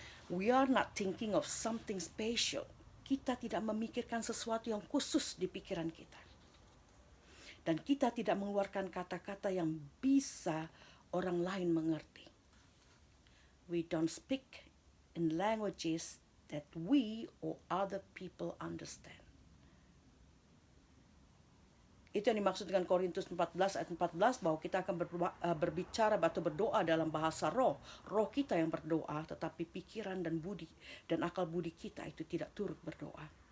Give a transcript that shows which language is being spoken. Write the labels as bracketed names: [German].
[English] We are not thinking of something special. [Indonesian] Kita tidak memikirkan sesuatu yang khusus di pikiran kita. Dan kita tidak mengeluarkan kata-kata yang bisa orang lain mengerti. [English] We don't speak in languages that we or other people understand. [Indonesian] Itu yang dimaksud dengan Korintus 14 ayat 14, bahwa kita akan berbicara atau berdoa dalam bahasa roh. Roh kita yang berdoa, tetapi pikiran dan budi dan akal budi kita itu tidak turut berdoa.